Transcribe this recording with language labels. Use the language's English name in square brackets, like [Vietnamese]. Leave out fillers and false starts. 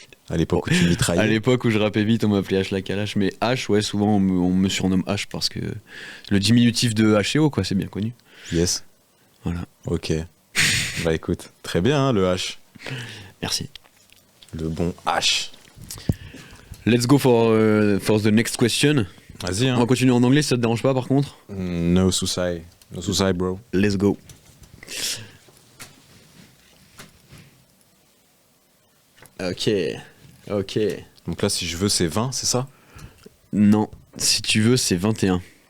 [French] À l'époque où tu mitraillais. À l'époque où je rappais vite, on m'appelait H la calache. Mais H, ouais, souvent on me surnomme H parce que le diminutif de H&O, quoi, c'est bien connu. [English] Yes. [French] Voilà. Ok. Bah écoute, très bien, hein, le H. Merci. Le bon H. [English] Let's go for the next question. [French] Vas-y, hein. On va continuer en anglais si ça te dérange pas par contre. [English] No suicide. No suicide, bro. Let's go. Ok. [French] Donc là, si je veux, c'est 20, c'est ça? Non, si tu veux, c'est 21.